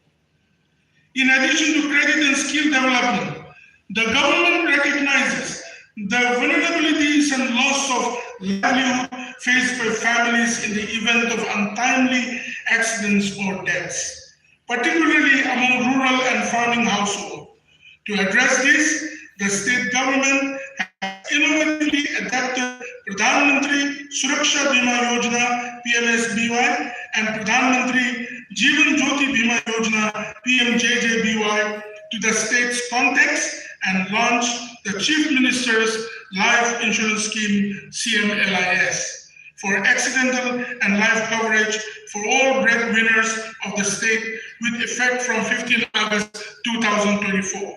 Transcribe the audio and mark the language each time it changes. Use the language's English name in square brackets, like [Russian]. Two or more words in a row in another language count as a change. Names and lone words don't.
[English] In addition to credit and skill development, the government recognizes the vulnerabilities and loss of livelihood faced by families in the event of untimely accidents or deaths, particularly among rural and farming households. To address this, the state government has innovatively adapted Pradhan Mantri Suraksha Bima Yojana (PMSBY) and Pradhan Mantri Jeevan Jyoti Bima Yojana (PMJJBY) to the state's context and launched the Chief Minister's Life Insurance Scheme (CMLIS) for accidental and life coverage for all breadwinners of the state with effect from 15 August 2024.